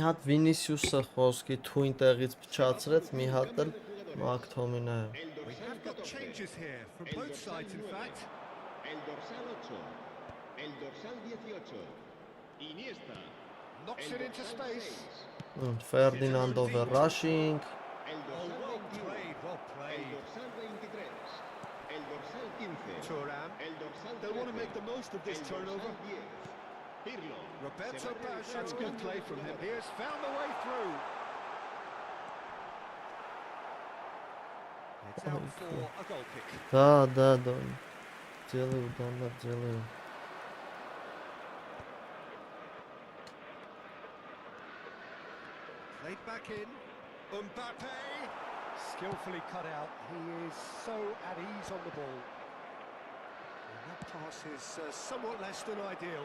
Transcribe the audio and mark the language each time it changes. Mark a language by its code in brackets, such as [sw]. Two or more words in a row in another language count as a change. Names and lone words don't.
[hy] հատ Վինիսիուսը խոսքի թույն տեղից փչացրեց, մի հատ էլ Մակթոմինայը։ [en] We have got changes here from both sides, in fact. [es] El dorsal 8. El dorsal 18. Iniesta. [en] Knocks it into space. [hy] Ֆերդինանդո Վերաշինգ։ [es] El [en] Oh, [es] dorsal [en] well [es] 21. [en] played, well [es] El [en] played. [es] dorsal 23. El dorsal 15. Thuram. El dorsal 13. [en] They'll want to make the most of this [es] El [en] turnover. [es] dorsal 10. Pirlo. [en] Roberto [es] Se va a [en] Baggio. [es] realizar [en] That's [es] un [en] good [es] cambio [en] play [es] de [en] from him. [es] jugador. [en] He has found the way through. It's out for a goal kick. [ru] Да, делаю, да, делаю. [en] Played back in. Mbappe. Skillfully cut out. He is so at ease on the ball. And that pass is somewhat less than ideal.